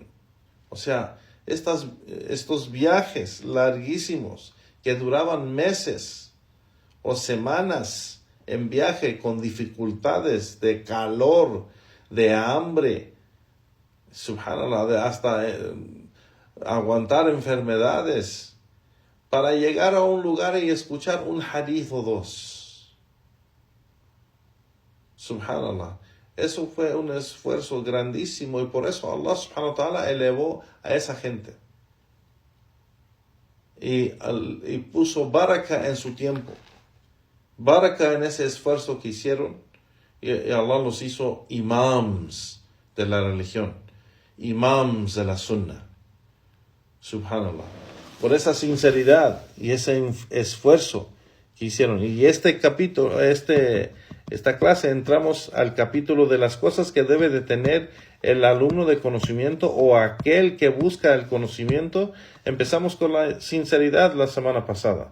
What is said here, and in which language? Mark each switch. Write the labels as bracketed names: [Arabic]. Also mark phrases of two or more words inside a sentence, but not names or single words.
[Spanish] O sea, estos viajes larguísimos que duraban meses o semanas en viaje, con dificultades de calor, de hambre, subhanallah, hasta aguantar enfermedades, para llegar a un lugar y escuchar un hadith o dos. Subhanallah. Eso fue un esfuerzo grandísimo, y por eso Allah [Arabic] سبحانه وتعالى [Spanish] elevó a esa gente y puso baraka en su tiempo, baraka en ese esfuerzo que hicieron, y Allah los hizo imams de la religión, imams de la sunnah. Subhanallah. Por esa sinceridad y ese esfuerzo que hicieron. Y este capítulo, esta clase, entramos al capítulo de las cosas que debe de tener el alumno de conocimiento, o aquel que busca el conocimiento. Empezamos con la sinceridad la semana pasada.